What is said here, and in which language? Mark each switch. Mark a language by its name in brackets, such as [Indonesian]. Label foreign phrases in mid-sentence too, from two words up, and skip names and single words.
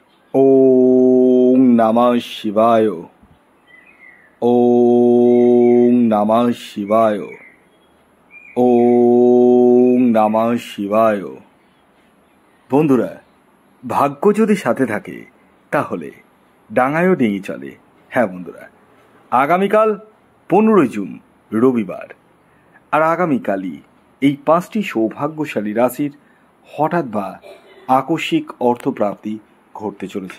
[Sanskrit] ওম নমঃ শিবায়। ওম নমঃ শিবায়। ওম নমঃ শিবায়। [Bangla] বন্ধুরা, ভাগ্য যদি সাথে থাকে তাহলে ডাঙায়ও ডিঙি চলে। হ্যাঁ বন্ধুরা, আগামীকাল 15 জুন রবিবার, আর আগামীকালই এই 5টি সৌভাগ্যশালী রাশির হঠাৎ বা আকস্মিক অর্থপ্রাপ্তি ঘটতে চলেছে।